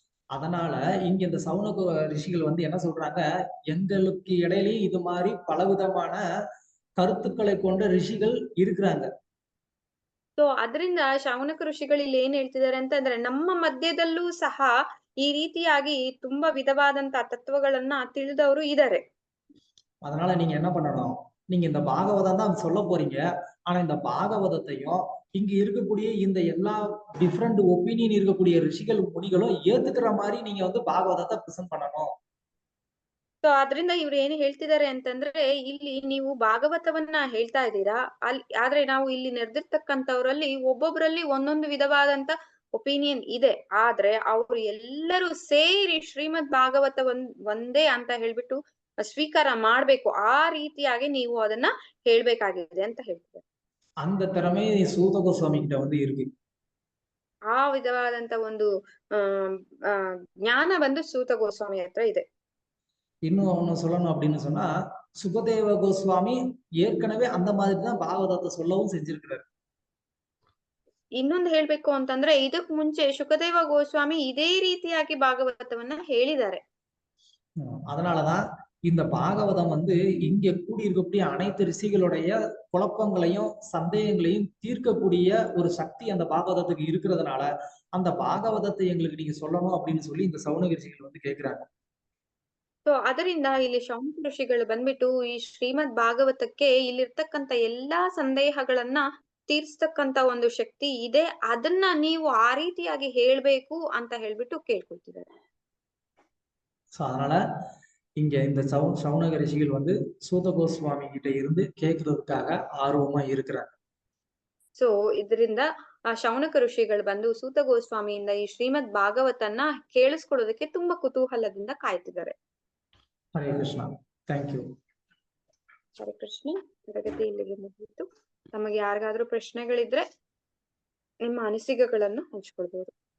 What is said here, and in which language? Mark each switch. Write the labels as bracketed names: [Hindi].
[Tamil] அதனால இங்க இந்த சௌனக ரிஷிகள் வந்து என்ன சொல்றாங்க, எங்களுக்கு இடையிலேயே இது மாதிரி பலவிதமான கருத்துக்களை கொண்ட ரிஷிகள் இருக்கிறாங்க. [Kannada] ಸೊ ಅದರಿಂದ ಶೌನಕ ಋಷಿಗಳು ಇಲ್ಲಿ ಏನ್ ಹೇಳ್ತಿದ್ದಾರೆ ಅಂತಂದ್ರೆ, ನಮ್ಮ ಮಧ್ಯದಲ್ಲೂ ಸಹ ಈ ರೀತಿಯಾಗಿ ತುಂಬಾ ವಿಧವಾದಂತ ತತ್ವಗಳನ್ನ ತಿಳಿದವರು ಇದ್ದಾರೆ. [Tamil] அதனால நீங்க என்ன பண்ணணும், நீங்க இந்த பாகவதம் தான் சொல்ல போறீங்க. ஆனா இந்த பாகவதத்தையும் இங்க இருக்கக்கூடிய இந்த எல்லா டிஃபரெண்ட் ஒப்பீனியன் இருக்கக்கூடிய ரிஷிகள் முனிகளும் ஏத்துக்கிற மாதிரி நீங்க வந்து பாகவதத்தை பிரசன்ட் பண்ணணும். [Kannada] ಸೊ ಅದ್ರಿಂದ ಇವ್ರು ಏನ್ ಹೇಳ್ತಿದ್ದಾರೆ ಅಂತಂದ್ರೆ, ಇಲ್ಲಿ ನೀವು ಭಾಗವತವನ್ನ ಹೇಳ್ತಾ ಇದ್ದೀರಾ, ಆದ್ರೆ ನಾವು ಇಲ್ಲಿ ನೆರೆದಿರ್ತಕ್ಕಂಥವ್ರಲ್ಲಿ ಒಬ್ಬೊಬ್ರಲ್ಲಿ ಒಂದೊಂದು ವಿಧವಾದಂತ ಒಪಿನಿಯನ್ ಇದೆ. ಆದ್ರೆ ಅವ್ರು ಎಲ್ಲರೂ ಸೇರಿ ಶ್ರೀಮದ್ ಭಾಗವತ ಒಂದೇ ಅಂತ ಹೇಳ್ಬಿಟ್ಟು ಸ್ವೀಕಾರ ಮಾಡ್ಬೇಕು. ಆ ರೀತಿಯಾಗಿ ನೀವು ಅದನ್ನ ಹೇಳ್ಬೇಕಾಗಿದೆ ಅಂತ ಹೇಳ್ತಿದ್ದಾರೆ. [Tamil] அந்த திறமை சூத கோஸ்வாமி கிட்ட வந்து இருக்கு. [Kannada] ಆ ವಿಧವಾದಂತ ಒಂದು ಜ್ಞಾನ ಬಂದು ಸೂತ ಗೋಸ್ವಾಮಿ ಹತ್ರ ಇದೆ. [Tamil] இன்னும் ஒண்ணு சொல்லணும் அப்படின்னு சொன்னா, சுகதேவ கோஸ்வாமி ஏற்கனவே அந்த மாதிரி தான் பாகவதத்தை சொல்லவும் செஞ்சிருக்கிறார். [Kannada] ಇನ್ನೊಂದು ಹೇಳ್ಬೇಕು ಅಂತಂದ್ರೆ, ಇದಕ್ ಮುಂಚೆ ಶುಕದೇವ ಗೋಸ್ವಾಮಿ ಇದೇ ರೀತಿಯಾಗಿ ಭಾಗವತವನ್ನ ಹೇಳಿದ್ದಾರೆ. [Tamil] அதனாலதான் இந்த பாகவதம் வந்து இங்க கூடி இருக்கக்கூடிய அனைத்து ரிஷிகளுடைய குழப்பங்களையும் சந்தேகங்களையும் தீர்க்கக்கூடிய ஒரு சக்தி அந்த பாகவதத்துக்கு இருக்கிறதுனால அந்த பாகவதத்தை எங்களுக்கு நீங்க சொல்லணும் அப்படின்னு சொல்லி இந்த சௌனக ரிஷிகள் வந்து கேட்கிறாங்க. [Kannada] ಸೊ ಅದರಿಂದ ಇಲ್ಲಿ ಶೌನಕ ಋಷಿಗಳು ಬಂದ್ಬಿಟ್ಟು ಈ ಶ್ರೀಮದ್ ಭಾಗವತಕ್ಕೆ ಇಲ್ಲಿರ್ತಕ್ಕಂತ ಎಲ್ಲಾ ಸಂದೇಹಗಳನ್ನ ತೀರ್ಸ್ತಕ್ಕಂತ ಒಂದು ಶಕ್ತಿ ಇದೆ, ಅದನ್ನ ನೀವು ಆ ರೀತಿಯಾಗಿ ಹೇಳ್ಬೇಕು ಅಂತ ಹೇಳ್ಬಿಟ್ಟು ಕೇಳ್ಕೊಳ್ತಿದ್ದಾರೆ. [Tamil] சோ அதனால இங்க இந்த சௌனக ரிஷிகள் வந்து சூத கோஸ்வாமி கிட்ட இருந்து கேட்கறதுக்காக ஆர்வமா இருக்கிறாங்க. [Kannada] ಸೊ ಇದರಿಂದ ಆ ಶೌನಕ ಋಷಿಗಳು ಬಂದು ಸೂತ ಗೋಸ್ವಾಮಿಯಿಂದ ಈ ಶ್ರೀಮದ್ ಭಾಗವತನ್ನ ಕೇಳಿಸ್ಕೊಳ್ಳೋದಕ್ಕೆ ತುಂಬಾ ಕುತೂಹಲದಿಂದ ಕಾಯ್ತಿದ್ದಾರೆ. ಹರೇ ಕೃಷ್ಣ. Thank you. ಹರೇ ಕೃಷ್ಣ. ತರಗತಿ ಇಲ್ಲಿಗೆ ಮುಗಿಯಿತು. ತಮಗೆ ಯಾರಿಗಾದ್ರೂ ಪ್ರಶ್ನೆಗಳಿದ್ರೆ ನಿಮ್ಮ ಅನಿಸಿಕೆಗಳನ್ನು ಹಂಚ್ಕೊಳ್ಬಹುದು.